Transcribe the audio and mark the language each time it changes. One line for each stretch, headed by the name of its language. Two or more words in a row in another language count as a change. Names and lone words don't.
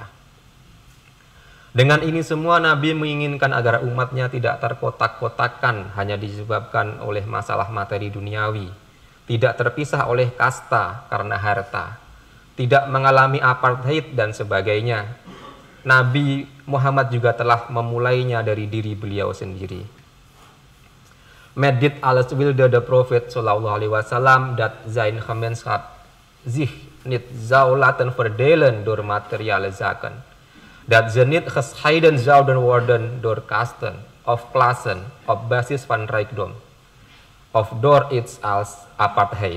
Indonesian: Dengan ini semua Nabi menginginkan agar umatnya tidak terkotak-kotakan hanya disebabkan oleh masalah materi duniawi, tidak terpisah oleh kasta karena harta, tidak mengalami apartheid dan sebagainya. Nabi Muhammad juga telah memulainya dari diri beliau sendiri.
Dutch: Medit alles wilde de Prophet
Arabic: صلى الله عليه وسلم
Dutch: dat zijn gemeenschap zich niet zou laten verdelen door materiële zaken. Dat ze niet gescheiden zouden worden door kasten of klassen op basis van rijkdom of door iets als apartheid.